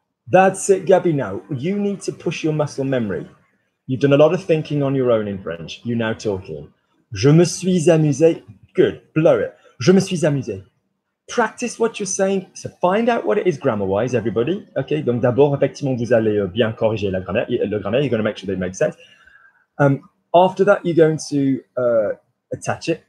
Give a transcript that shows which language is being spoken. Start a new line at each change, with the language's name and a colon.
English: That's it, Gabby. Now, you need to push your muscle memory. You've done a lot of thinking on your own in French. You're now talking.
French: Je me suis amusé.
English: Good. Blow it. Je me suis amusé. Practice what you're saying. So find out what it is grammar-wise, everybody. Okay.
French: Donc d'abord, effectivement, vous allez bien corriger la grammaire. Le grammaire,
English: you're going to make sure that it makes sense. After that, you're going to attach it.